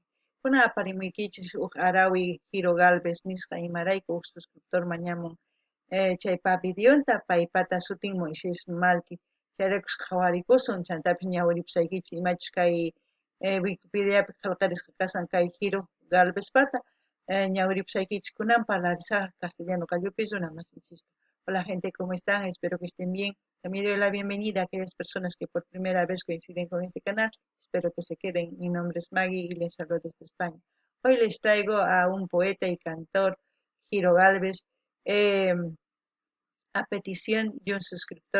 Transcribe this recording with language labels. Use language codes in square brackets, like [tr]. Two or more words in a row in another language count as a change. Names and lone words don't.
[qu] Kuna aparimuykichis arawi Giro Galvez nisqa imarayku suscriptor mañamun chaypa videonta paypata sutin Moisés Malki chayrakus qhawarikusun chantapis ñawiripusaykichis imachus kay Wikipediapi qillqarisqa kasan kay Giro Galvez pata ñawiripusaykichis kunan parlarisaqa castellano kallupis una masinchista. [es] Hola gente, ¿cómo están? Espero que estén bien. También doy la bienvenida a aquellas personas que por primera vez coinciden con este canal. Espero que se queden. Mi nombre es Maggie y les hablo desde España. Hoy les traigo a un poeta y cantor, Giro Galvez, a petición de un suscriptor.